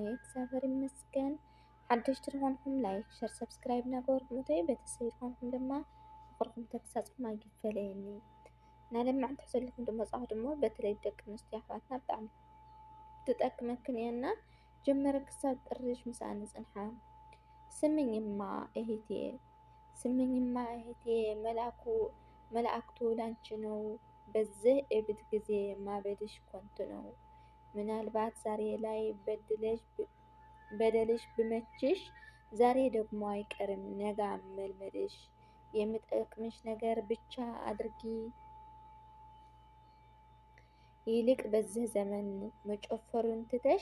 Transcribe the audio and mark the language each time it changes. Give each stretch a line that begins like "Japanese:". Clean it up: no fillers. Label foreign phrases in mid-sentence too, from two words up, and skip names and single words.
Tigrinya: እግዚአብሔር ይመስገን። ሓደሽቲ ዝኾንኩም
English: like share subscribe
Tigrinya: እናገበርኩም እተይ ቤተሰብ ዝኾንኩም ድማ ፍቅርኩም ተግሳፅኩም ኣይግፈለየኒ። ናለማዓንቲ ዘለኩም ድማ ፃሁ ድማ በተለይ ደቂ ኣንስትዮ ኣሕዋትና ብጣዕሚ ትጠቅመክን እየና ጀመረ ክሳብ ጥርሽ ምሳኣነ ፅንሓ።
Amharic: ስምኝማ እህቴ ስምኝማ እህቴ መላእክቱ ላንቺ ነው። በዚህ እብድ ጊዜ ማበድሽ ከንቱ ነው። ምናልባት ዛሬ ላይ በደልሽ ብመችሽ ዛሬ ደግሞ አይቀርም ነገ መልመድሽ። የሚጠቅምሽ ነገር ብቻ አድርጊ። ይልቅ በዚህ ዘመን መጨፈሩን ትተሽ